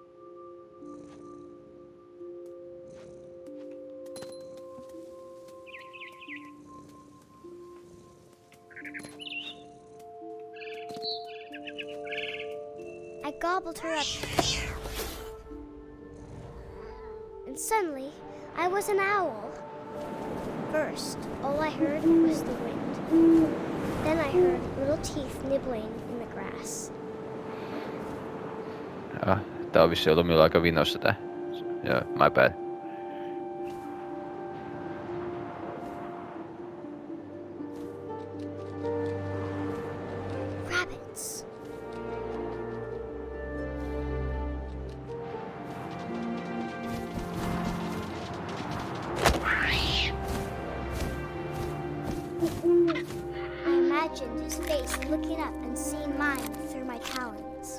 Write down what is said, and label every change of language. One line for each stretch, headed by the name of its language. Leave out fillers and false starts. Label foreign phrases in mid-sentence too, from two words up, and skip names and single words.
English: I gobbled her up. And suddenly, I was an owl. First, all I heard was the wind. Then I heard little teeth nibbling in the grass.
Finnish: Tää on vissi ollut minulla aika vinossa tää. Joo,
English: my bad. Rabbits. I imagined his face looking up and seeing mine through my talons.